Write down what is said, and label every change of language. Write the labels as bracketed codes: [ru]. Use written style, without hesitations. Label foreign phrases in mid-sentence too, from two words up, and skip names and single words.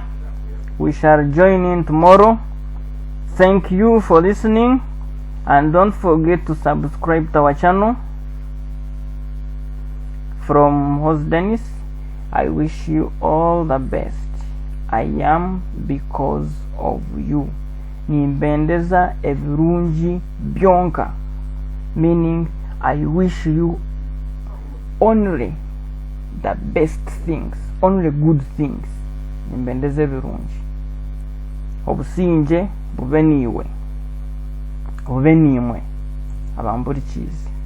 [en] We shall join in tomorrow. Thank you for listening, and don't forget to subscribe to our channel. From host Dennis, I wish you all the best. I am because of you. [nyn] Nimbendeza ebirungi byonka, [en] meaning I wish you only the best things, only good things. [nyn] Nimbendeze birungi. Obusinje bube niwe, bube nimwe abamburikizi.